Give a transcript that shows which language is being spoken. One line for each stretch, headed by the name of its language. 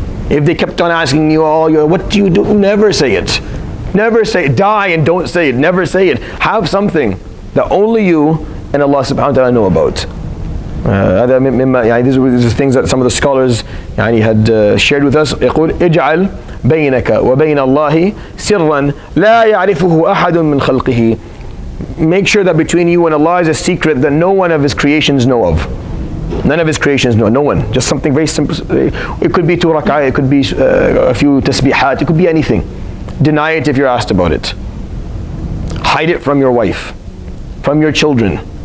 English: If they kept on asking you what do you do? Never say it. Never say it. Die and don't say it. Never say it. Have something that only you and Allah subhanahu wa ta'ala know about. These are things that some of the scholars had shared with us.
Arabic: يقول اجعل بينك وبين الله سرا لا يعرفه أحد من خلقه.
English: Make sure that between you and Allah is a secret that no one of His creations know of. None of His creations know. No one. Just something very simple. It could be 2 rak'ah, it could be a few tasbihat, it could be anything. Deny it if you're asked about it. Hide it from your wife, from your children.